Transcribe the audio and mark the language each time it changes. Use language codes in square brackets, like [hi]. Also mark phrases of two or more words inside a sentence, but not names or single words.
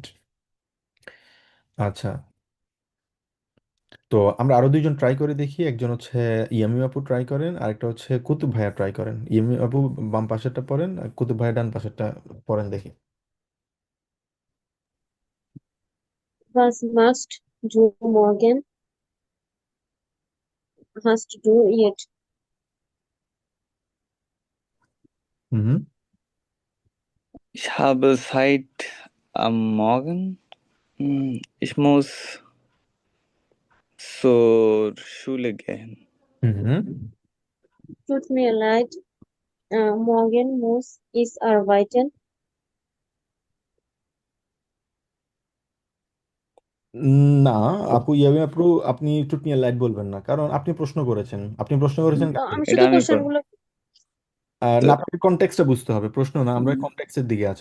[bn] আচ্ছা, তো আমরা আরো দুইজন ট্রাই করে দেখি, একজন হচ্ছে ইয়ামি আপু ট্রাই করেন, আরেকটা হচ্ছে কুতুব ভাইয়া ট্রাই করেন। ইয়ামি আপু বাম পাশেরটা পড়েন, আর কুতুব ভাইয়া ডান পাশেরটা পড়েন দেখি। [de] Was must du morgen? Hast du yet? হুম। Ich habe Zeit am Morgen. Ich muss zur Schule gehen. হুম। Tut mir leid, morgen muss ich arbeiten. [bn] না, আপু ইয়ামি আপু, আপনি [de] tut mir leid [bn] বলবেন না, কারণ আপনি প্রশ্ন করেছেন, আপনি প্রশ্ন করেছেন কাকে? আমি এটা শুধু আমি কোশ্চেন গুলো তো না, আপনাকে কনটেক্সটটা বুঝতে হবে, প্রশ্ন না, আমরা কনটেক্সটের দিকে আছি।